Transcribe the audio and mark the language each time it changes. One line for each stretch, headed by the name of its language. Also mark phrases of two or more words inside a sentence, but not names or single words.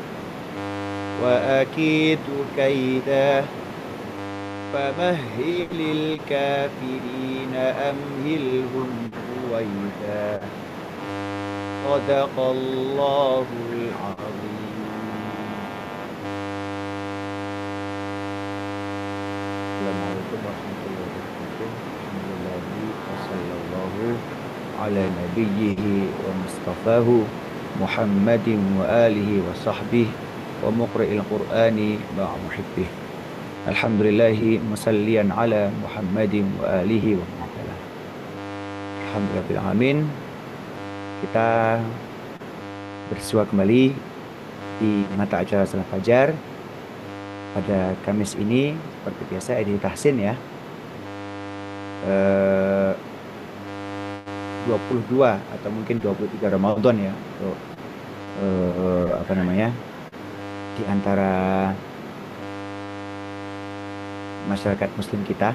Arabic: وأكيد كيدا فمهل الكافرين أمهلهم رويدا صدق الله العظيم. السلام عليكم ورحمة الله وبركاته. الحمد لله وصلى الله على نبيه ومصطفاه محمد وآله وصحبه ومقرئ القرآن مع محبه. الحمد لله مصليا على محمد وآله ومن والاه. الحمد لله آمين.
Indonesian: Kita bersua kembali di mata acara Salat Fajar pada Kamis ini seperti biasa edisi tahsin ya. 22 atau mungkin 23 Ramadan ya untuk di antara masyarakat muslim kita.